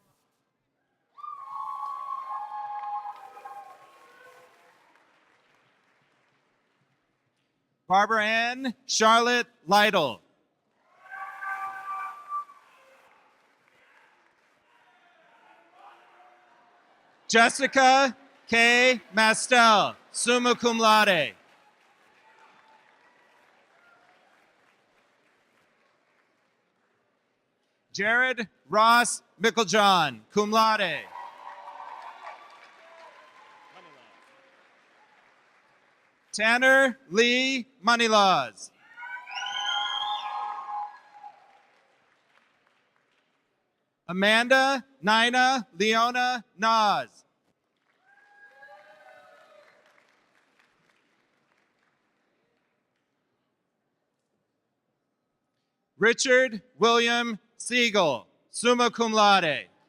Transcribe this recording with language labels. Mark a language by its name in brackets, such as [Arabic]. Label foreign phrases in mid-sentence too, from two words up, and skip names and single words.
[English] Barbara Ann Charlotte Lytle. Jessica K. [Latin] Mastel, summa cum laude. [English] Jared Ross Micklejohn, [Latin] cum laude. [English] Tanner Lee Moneylaws. Amanda Nina Leona Nas. Richard William Siegel, [Latin] summa cum laude.